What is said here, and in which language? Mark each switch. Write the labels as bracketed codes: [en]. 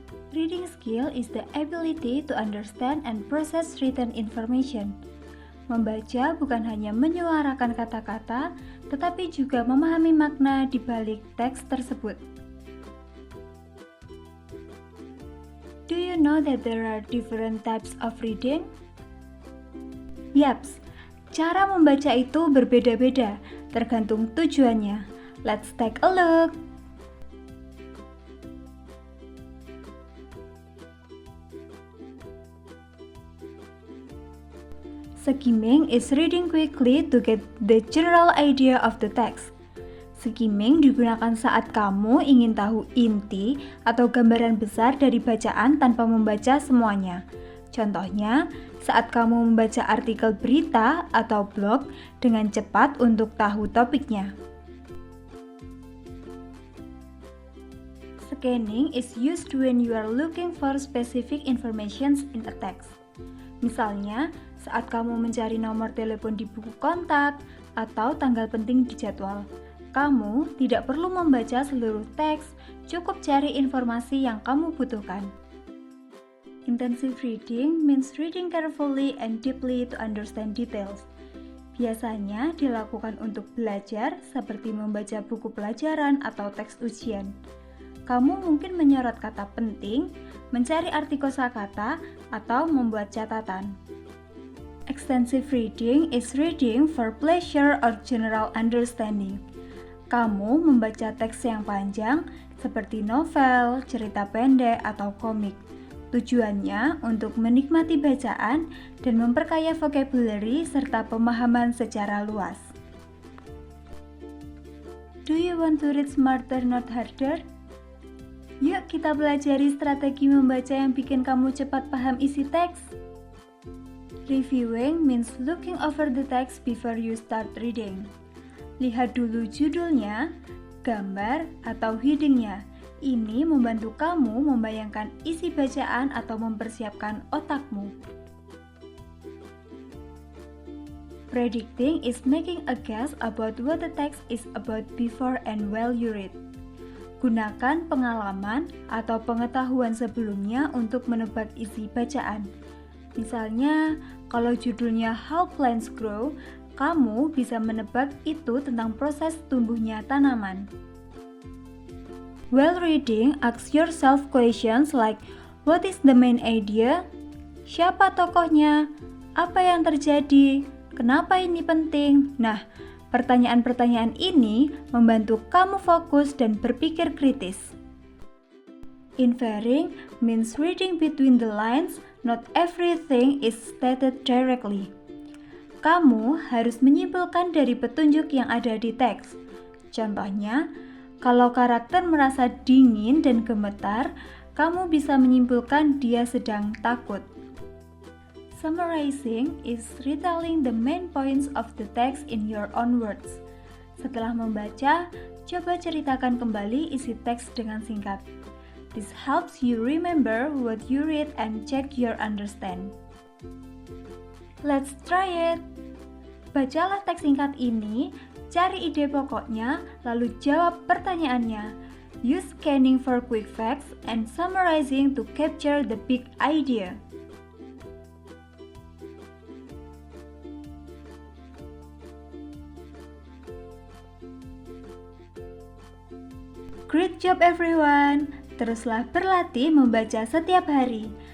[en] Reading skill is the ability to understand and process written information. [id] Membaca bukan hanya menyuarakan kata-kata, tetapi juga memahami makna di balik teks tersebut. [en] Do you know that there are different types of reading? [id] Yaps, cara membaca itu berbeda-beda, tergantung tujuannya. [en] Let's take a look. Skimming is reading quickly to get the general idea of the text. [id] Skimming digunakan saat kamu ingin tahu inti atau gambaran besar dari bacaan tanpa membaca semuanya. Contohnya, saat kamu membaca artikel berita atau blog dengan cepat untuk tahu topiknya. [en] Scanning is used when you are looking for specific information in a text. [id] Misalnya, saat kamu mencari nomor telepon di buku kontak atau tanggal penting di jadwal. Kamu tidak perlu membaca seluruh teks, cukup cari informasi yang kamu butuhkan. [en] Intensive reading means reading carefully and deeply to understand details. [id] Biasanya dilakukan untuk belajar seperti membaca buku pelajaran atau teks ujian. Kamu mungkin menyorot kata penting, mencari arti kosakata, atau membuat catatan. [en] Extensive reading is reading for pleasure or general understanding. [id] Kamu membaca teks yang panjang seperti novel, cerita pendek, atau komik. Tujuannya untuk menikmati bacaan dan memperkaya vocabulary serta pemahaman secara luas. [en] Do you want to read smarter, not harder? [id] Yuk kita pelajari strategi membaca yang bikin kamu cepat paham isi teks. [en] Reviewing means looking over the text before you start reading. [id] Lihat dulu judulnya, gambar, atau headingnya. Ini membantu kamu membayangkan isi bacaan atau mempersiapkan otakmu. [en] Predicting is making a guess about what the text is about before and while you read. [id] Gunakan pengalaman atau pengetahuan sebelumnya untuk menebak isi bacaan. Misalnya, kalau judulnya How Plants Grow, kamu bisa menebak itu tentang proses tumbuhnya tanaman. [en] While reading, ask yourself questions like, what is the main idea? [id] Siapa tokohnya? Apa yang terjadi? Kenapa ini penting? Nah, pertanyaan-pertanyaan ini membantu kamu fokus dan berpikir kritis. [en] Inferring means reading between the lines, not everything is stated directly. [id] Kamu harus menyimpulkan dari petunjuk yang ada di teks. Contohnya, kalau karakter merasa dingin dan gemetar, kamu bisa menyimpulkan dia sedang takut. [en] Summarizing is retelling the main points of the text in your own words. [id] Setelah membaca, coba ceritakan kembali isi teks dengan singkat. [en] This helps you remember what you read and check your understand. Let's try it! [id] Bacalah teks singkat ini, cari ide pokoknya, lalu jawab pertanyaannya. [en] Use scanning for quick facts and summarizing to capture the big idea. Great job everyone! [id] Teruslah berlatih membaca setiap hari.